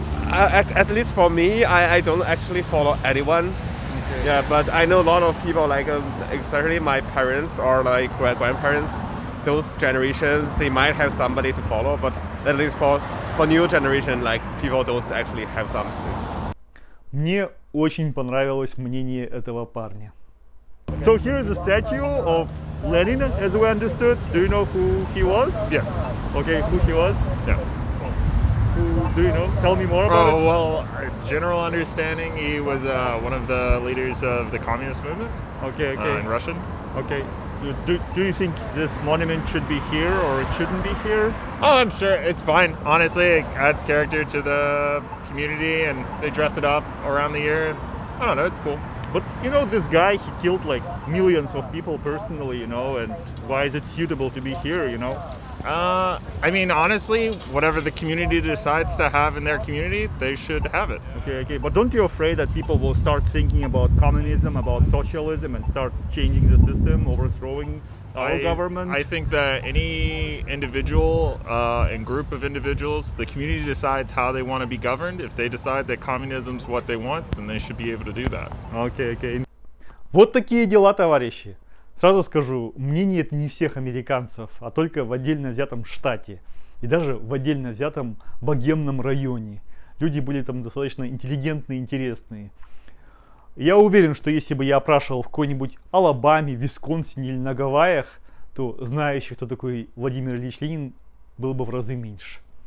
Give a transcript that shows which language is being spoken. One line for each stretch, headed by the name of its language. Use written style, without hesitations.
English: At least for me, I don't actually follow anyone. Okay. Yeah, but I know a lot of people, like especially my parents or like grandparents. Those generations, they might have somebody to follow, but at least for new generation, like people don't actually have something.
Russian: Мне очень понравилось мнение этого парня.
English: So here is a statue of Lenin, as we understood. Do you know who he was? Yes. Okay, who he was? Yeah. Who do you know? Tell me more about it. Well, general understanding, he was one of the leaders of the communist movement. Okay. In Russian. Okay. Do you think this monument should be here or it shouldn't be here? Oh, I'm sure it's fine. Honestly, it adds character to the community, and they dress it up around the year. I don't know, it's cool. But you know, this guy, he killed like millions of people personally, you know, and why is it suitable to be here, you know? I mean, honestly, whatever the community decides to have in their community, they should have it. Okay. But don't you afraid that people will start thinking about communism, about socialism, and start changing the system, overthrowing our government? I think that any individual and group of individuals, the community decides how they want to be governed. If they decide that communism is what they want, then they should be able to do that. Okay.
Russian: Вот такие дела, товарищи. Сразу скажу, мнение это не всех американцев, а только в отдельно взятом штате. И даже в отдельно взятом богемном районе. Люди были там достаточно интеллигентные, интересные. Я уверен, что если бы я опрашивал в какой-нибудь Алабаме, Висконсине или на Гавайях, то знающих, кто такой Владимир Ильич Ленин, было бы в разы меньше.